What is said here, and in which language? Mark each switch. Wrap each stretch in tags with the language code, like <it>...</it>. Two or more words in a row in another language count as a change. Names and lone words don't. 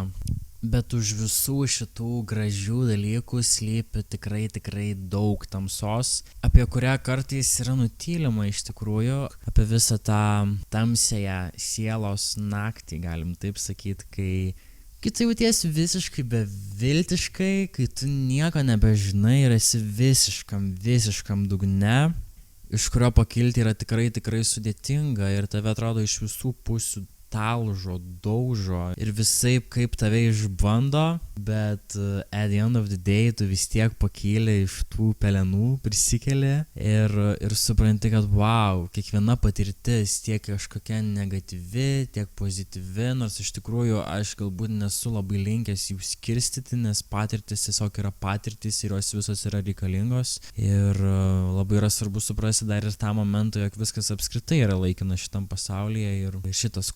<lt>Bet už visų šitų gražių dalykų slypi tikrai daug tamsos, apie kurią kartais yra nutylima iš tikrųjų, apie visą tą tamsiąją sielos naktį, galim taip sakyti, kai tu jautiesi visiškai beviltiškai, kai tu nieko nebežinai ir esi visiškam dugne, iš kurio pakilti yra tikrai sudėtinga ir tave atrodo iš visų pusių talžo, daužo ir visaip kaip tave išbando, bet</lt> <en>at the end of the day</en> <lt>tu vis tiek pakyli iš tų pelenų, prisikeli ir supranti, kad wow, kiekviena patirtis tiek kažkokia negatyvi, tiek pozityvi, nors iš tikrųjų aš galbūt nesu labai linkęs jų skirstyti, nes patirtis tiesiog yra patirtis ir jos visos yra reikalingos ir labai yra svarbu suprasti dar ir tą momentą, jog viskas apskritai yra laikina šitam pasaulyje ir šitas kūnas</lt>